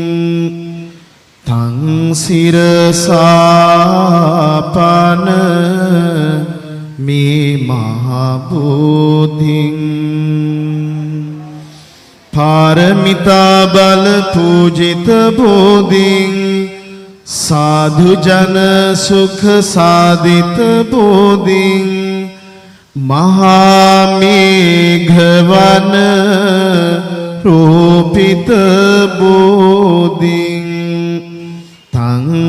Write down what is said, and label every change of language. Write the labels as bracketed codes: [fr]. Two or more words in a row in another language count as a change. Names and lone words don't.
[pi] තං සිරසාපන මේ මහා බෝධින් පාරමිතා බල පූජිත බෝධින් साधु जन सुख साधित बोधिं महामेघवन रोपित बोधिं तं